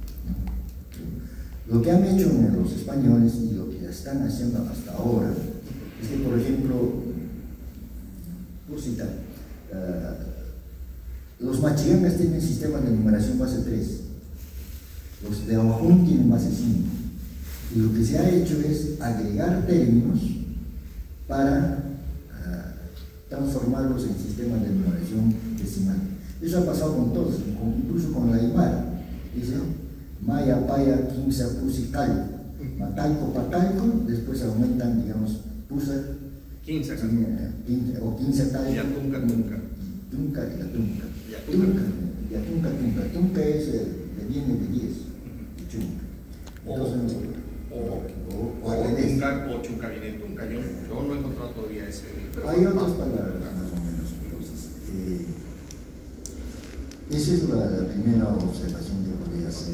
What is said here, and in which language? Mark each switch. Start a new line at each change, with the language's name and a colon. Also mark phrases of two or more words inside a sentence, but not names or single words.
Spanish: Lo que han hecho los españoles y lo que están haciendo hasta ahora es que, por ejemplo, por citar, los machigangas tienen sistemas de numeración base 3, los de Ahuajún tienen base 5, y lo que se ha hecho es agregar términos para transformarlos en sistemas de numeración decimal. Eso ha pasado con todos, incluso con la Aymara.
Aymara: Dice Maya, Paya, Quinza, Pusi, Calco, Matalco, Patalco,
Spanish: después aumentan, digamos,
Aymara: Pusa, Quinza, o Quinza, Calco, Yatunca, Tunca y Yatunca. Yatunca, Tunca.
Spanish: Tunca viene de 10, de Chunca. Entonces, o Chunca viene de Tunca. Yo no he encontrado todavía ese. Hay otras palabras más o menos. Entonces, esa es la primera observación que podría hacer.